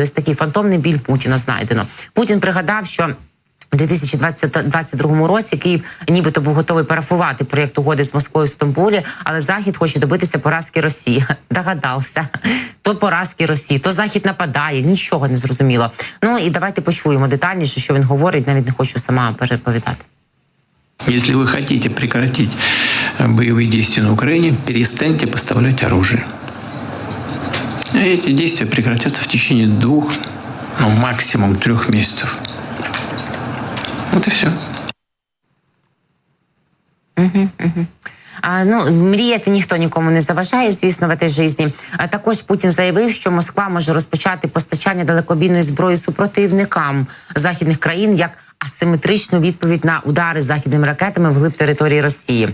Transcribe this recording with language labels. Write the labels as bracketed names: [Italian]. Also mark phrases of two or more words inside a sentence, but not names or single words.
[Ukrainian] Ось такий фантомний біль Путіна знайдено. Путін пригадав, що у 2022 році Київ нібито був готовий парафувати проєкт угоди з Москвою в Стамбулі, але Захід хоче добитися поразки Росії. Догадався. То поразки Росії, то Захід нападає, нічого не зрозуміло. Ну і давайте почуємо детальніше, що він говорить, навіть не хочу сама переповідати. [Russian] Если вы хотите прекратить боевые действия на Украине, перестаньте поставлять оружие. И эти действия прекратятся в течение 2, максимум 3 месяцев. Вот и все. [Ukrainian] Мріяти ніхто нікому не заважає, звісно, в цій житті. Також Путін заявив, що Москва може розпочати постачання далекобійної зброї супротивникам західних країн як асиметричну відповідь на удари західними ракетами вглиб території Росії.